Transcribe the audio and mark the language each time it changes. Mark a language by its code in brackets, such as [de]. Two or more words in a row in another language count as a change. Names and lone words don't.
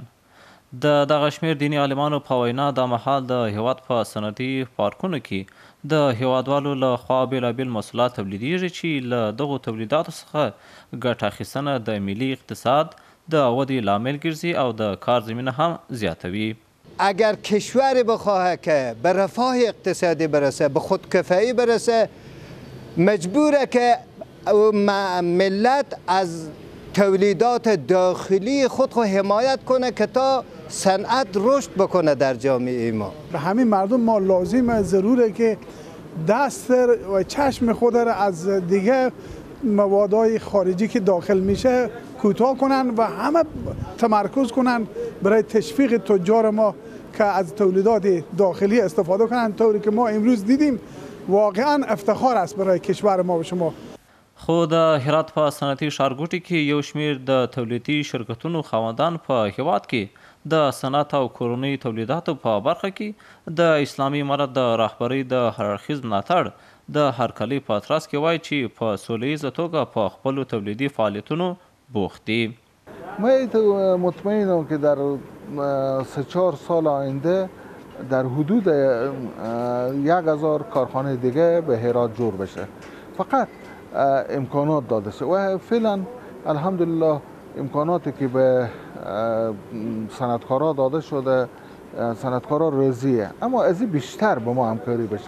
[ps] د دغه شمېر دیني عالمانو په وینا دا مهال د هیواد په صنعتي پارکونو کې د هیوادوالو له خوا بېلابېل محصولات تولیدیږي چې له دغو تولیداتو څخه ګټه اخیستنه د ملي اقتصاد د ودې لامل ګرځي او د کار زمینه هم زیاتوي. [fa] اگر کشور بخواهد که به رفاه اقتصادی برسه، به خودکفایی برسه، مجبوره که ملت از تولیدات داخلی خود حمایت کنه که تا صنعت رشد بکنه در جامعه ما. به همین مردم ما لازمه ضروره که دست و چشم خود را از دیگه موادهای خارجی که داخل میشه کوتاه کنن و همه تمرکز کنن برای تشویق تجار ما که از تولیدات داخلی استفاده کنن، طوری که ما امروز دیدیم واقعا افتخار است برای کشور ما و شما. [ps] خو د هرات په صنعتي ښارګوټي کې یو شمېر د تولیدي شرکتونو خاوندان په هیواد کې د صنعت او کورنیو تولیداتو په برخه کې د اسلامي امارت د رهبرۍ د هر اړخیز ملاتړ د هرکلي په ترڅ کې وایي چې په سوله ییزه توګه په خپلو تولیدي فعالیتونو بوخت دي. [fa] من مطمئنم که در 3-4 سال آینده در حدود 1000 کارخانه دیگه به هرات جور بشه، فقط امکانات داده شه و فعلا الحمدلله امکاناتی که به صنعتکارا داده شده صنعتکارا راضیه، اما از این بیشتر با ما همکاری بشه.